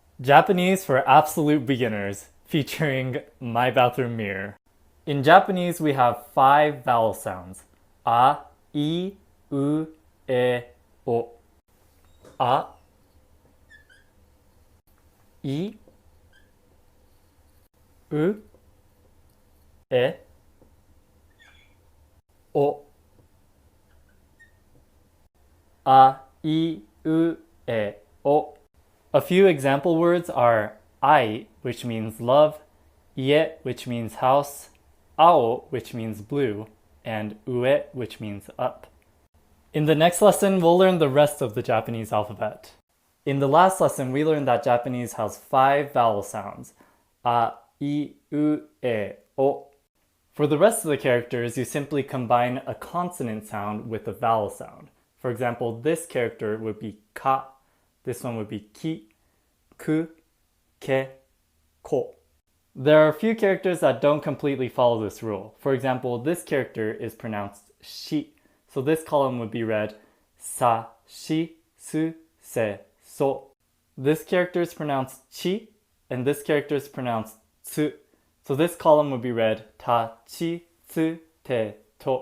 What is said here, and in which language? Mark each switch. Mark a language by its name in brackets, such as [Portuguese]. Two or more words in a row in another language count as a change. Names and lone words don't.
[English] Japanese for absolute beginners, featuring my bathroom mirror. In Japanese, we have 5 vowel sounds. [Japanese] A, I, U, E, O. A, I, U, E, O. A, I, U, E, O. [English] A few example words are ai, which means love, ie, which means house, ao, which means blue, and ue, which means up. In the next lesson, we'll learn the rest of the Japanese alphabet. In the last lesson, we learned that Japanese has 5 vowel sounds. [Japanese] A, I, U, E, O. [English] For the rest of the characters, you simply combine a consonant sound with a vowel sound. For example, this character would be ka, this one would be [Japanese] ki, ku, ke, ko. [English] There are a few characters that don't completely follow this rule. For example, this character is pronounced shi, so this column would be read [Japanese] sa, shi, su, se, so. [English] This character is pronounced chi, and this character is pronounced tsu, so this column would be read [Japanese] ta, chi, tsu, te, to.